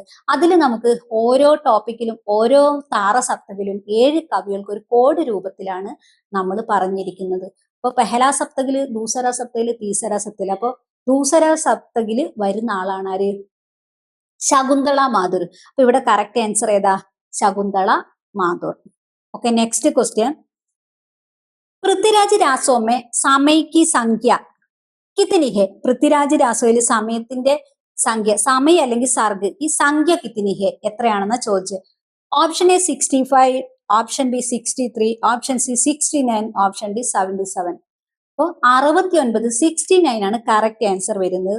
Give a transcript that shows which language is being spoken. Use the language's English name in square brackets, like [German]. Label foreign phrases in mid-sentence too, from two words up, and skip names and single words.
[Malayalam] അതിൽ നമുക്ക് ഓരോ ടോപ്പിക്കിലും ഓരോ താരസപ്തകിലും 7 കവികൾക്ക് ഒരു കോഡ് രൂപത്തിലാണ് നമ്മൾ പറഞ്ഞിരിക്കുന്നത്. അപ്പൊ പെഹല സപ്തകില്, ദൂസര സപ്തകില്, തീസര സപ്തകില്. അപ്പൊ ദൂസര സപ്തകില് വരുന്ന ആളാണ് ആര്? ശകുന്തള മാധുർ. അപ്പൊ ഇവിടെ [English] correct answer [Malayalam] ഏതാ? ശകുന്തള മാധുർ. [English] okay, next question, [Hindi] पृथ्वीराज रासो में समय की संख्या कितनी है? [Malayalam] പൃഥ്വിരാജ് രാസോയിൽ സമയത്തിന്റെ സംഖ്യ, സമയ അല്ലെങ്കിൽ സർഗ്, ഈ സംഖ്യ [Hindi] कितनी है, [Malayalam] എത്രയാണെന്ന് ചോദിച്ചു. ഓപ്ഷൻ എ 65, ഓപ്ഷൻ ബി 63, ഓപ്ഷൻ സി 69, ഓപ്ഷൻ ഡി 77. അപ്പോൾ 69, 69 ആണ് [English] correct answer [Malayalam] വരുന്നത്.